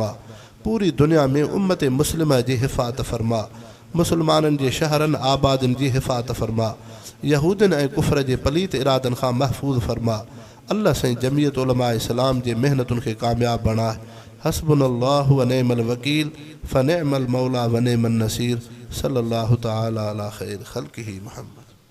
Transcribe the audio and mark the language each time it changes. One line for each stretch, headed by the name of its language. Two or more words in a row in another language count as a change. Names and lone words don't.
Sindhi: पूरी दुनिया में उम्मत मुस्लिम जी हिफ़ाज़त फरमा। मुसलमाननि जे शहरनि आबादियुनि जी हिफ़ाज़त फरमा। यहूदनि ऐं कुफ़र जे पलीत इरादनि खां महफ़ूज़ फरमा। अल्लाह साईं जमीयत उलमा इस्लाम जे मेहनतुनि खे कामयाब बणाए।
Arabic: حسبنا الله ونعم الوكيل فنعم المولى ونعم النصير. صلى الله تعالى على خير خلقه محمد.